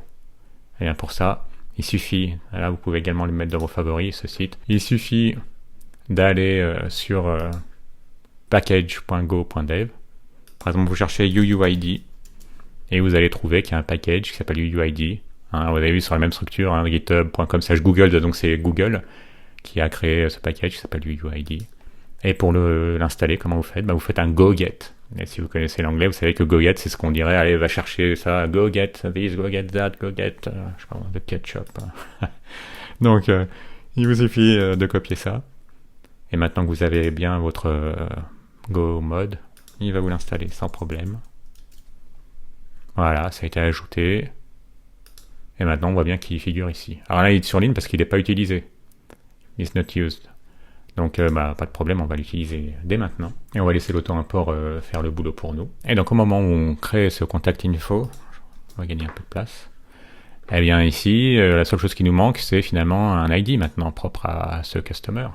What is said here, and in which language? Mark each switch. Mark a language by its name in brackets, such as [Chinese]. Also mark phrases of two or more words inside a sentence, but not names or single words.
[French] Et bien pour ça, il suffit, là vous pouvez également le mettre dans vos favoris, ce site, il suffit d'aller sur package.go.dev. Par exemple, vous cherchez UUID, et vous allez trouver qu'il y a un package qui s'appelle UUID. Vous avez vu sur la même structure, github.com/google, donc c'est Google qui a créé ce package qui s'appelle UUID. Et pour l'installer, comment vous faites ? Vous faites un go-get. Et si vous connaissez l'anglais, vous savez que go-get, c'est ce qu'on dirait, allez, va chercher ça, [English] go-get this, go-get that, go-get, [French] je sais pas, de ketchup. Donc, il vous suffit de copier ça. Et maintenant que vous avez bien votre Go mode, il va vous l'installer sans problème. Voilà, ça a été ajouté. Et maintenant, on voit bien qu'il figure ici. Alors là, il est sur ligne parce qu'il n'est pas utilisé. [English] It's not used. [French] Donc, pas de problème, on va l'utiliser dès maintenant. Et on va laisser l'auto-import faire le boulot pour nous. Et donc, au moment où on crée ce contact info, on va gagner un peu de place. Eh bien, ici, la seule chose qui nous manque, c'est finalement un ID maintenant propre à ce customer.